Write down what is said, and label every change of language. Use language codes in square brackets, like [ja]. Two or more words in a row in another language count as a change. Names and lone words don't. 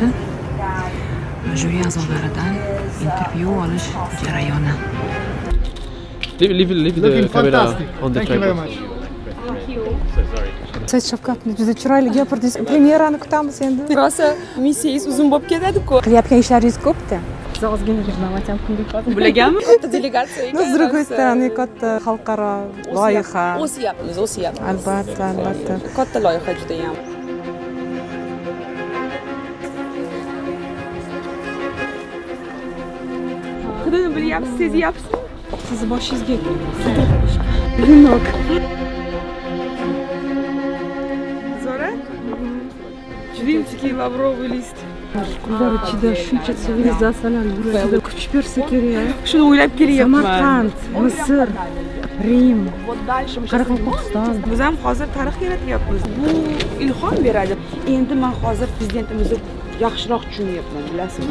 [uz] Juri a'zolaridan intervyu olish jarayoni. [en] Leave the camera on the tripod. [uz] Said Shavkat, juda chiroyli gapirdingiz. Premyerani kutamiz endi. Rosa missiyasi uzun bo'lib ketadi-ku. Qilayotgan ishlaringiz ko'p-da. Siz ozgina reklamat ham qildik hozir. Bilaganmi? Katta delegatsiya [ru] Но с другой стороны, [uz] katta xalqaro loyiha. O'syapmiz. Albatta, albatta. Katta loyiha juda ham. Hidini bilyapsiz, sezyapsizmi? Sizni boshingizga vino. Zora? [ru] Римский лавровый лист. [uz] Kunlar ichida shuncha sivilizatsiyalar yurishida kuch bersa kerak. Shuni o'ylab kelyapman. Samarqand, Misr, Rim, Qoraqalpog'iston. Biz ham hozir tarix yaratyapmiz. Bu ilhom beradi. Endi men hozir prezidentimizni yaxshiroq tushunyapman, bilasizmi?